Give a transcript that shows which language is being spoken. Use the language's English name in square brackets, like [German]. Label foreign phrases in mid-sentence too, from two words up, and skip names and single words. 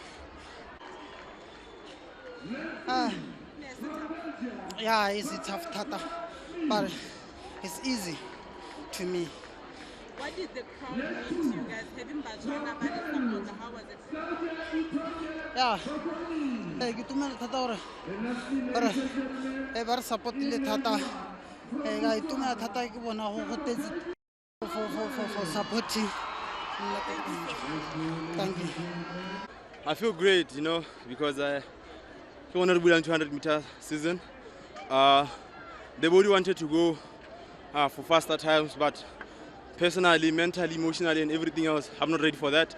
[English] yeah, it's a tough tata, but it's easy to me. What did the crowd mean to you guys? Having Botswana by the supporter, how was it? Yeah, [Tswana] ke tumela thata gore ba re support-ile thata. Ka itumela thata ke bona go tetse [English] for supporting. Thank you. I feel great, because I wanted to be on 200-meter season. The body wanted to go for faster times, but personally, mentally, emotionally, and everything else, I'm not ready for that.